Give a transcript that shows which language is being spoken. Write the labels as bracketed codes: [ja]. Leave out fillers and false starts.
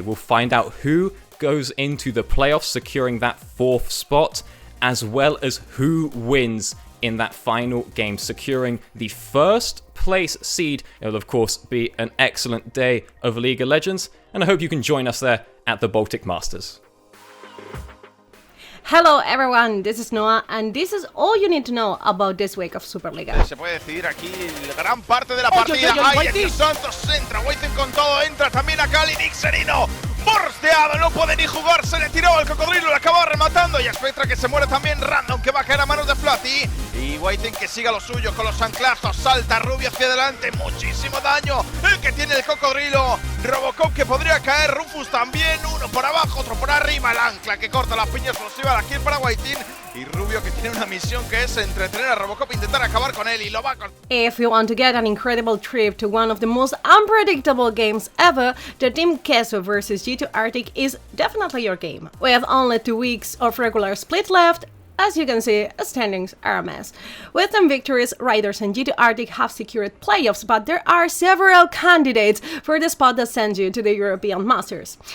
[en] We'll find out who goes into the playoffs, securing that 4th spot, as well as who wins in that final game, securing the 1st place seed. It'll of course be an excellent day of League of Legends, and I hope you can join us there at the Baltic Masters. Hello everyone, this is Noah, and this is all you need to know about this week of Superliga. [es] Se puede decidir aquí gran parte de la partida. Ay, aquí Santos entra, Waiting con todo, entra también acá Nixerino. Borsteado, no puede ni jugar, se le tiró el cocodrilo, le acaba rematando. Y Spectra que se muere también, Random que va a caer a manos de Flatty. Y Waiting que siga lo suyo con los anclazos, salta Rubio hacia adelante, muchísimo daño. El que tiene el cocodrilo, Robocop que podría caer, Rufus también, uno por abajo, otro por arriba. El ancla que corta la piña explosiva, la kill para Waiting. Y Rubio que tiene una misión que es entretener a Robocop e intentar acabar con él y lo va a... [en] If you want to get an incredible trip to one of the most unpredictable games ever, the Team Queso vs G2 Arctic is definitely your game. We have only 2 weeks of regular split left. As you can see, standings are a mess. With 10 victories, Riders and G2 Arctic have secured playoffs, but there are several candidates for the spot that sends you to the European Masters.